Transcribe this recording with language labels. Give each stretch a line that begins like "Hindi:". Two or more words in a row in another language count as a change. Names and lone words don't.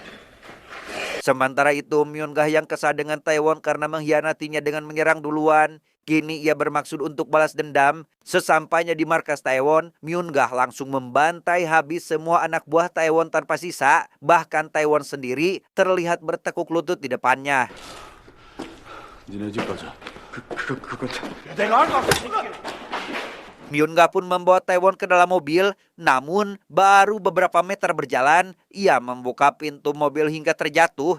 Indonesian: Sementara itu, Myungah yang kesal dengan Taiwan karena mengkhianatinya dengan menyerang duluan, Kini ia bermaksud untuk balas dendam. Sesampainya di markas Taiwan, Myungah langsung membantai habis semua anak buah Taiwan tanpa sisa. Bahkan Taiwan sendiri terlihat bertekuk lutut di depannya.
Korean: 니네 집 가자. 그건
Indonesian: Myungah pun membawa Taiwan ke dalam mobil, namun baru beberapa meter berjalan, ia membuka pintu mobil hingga terjatuh.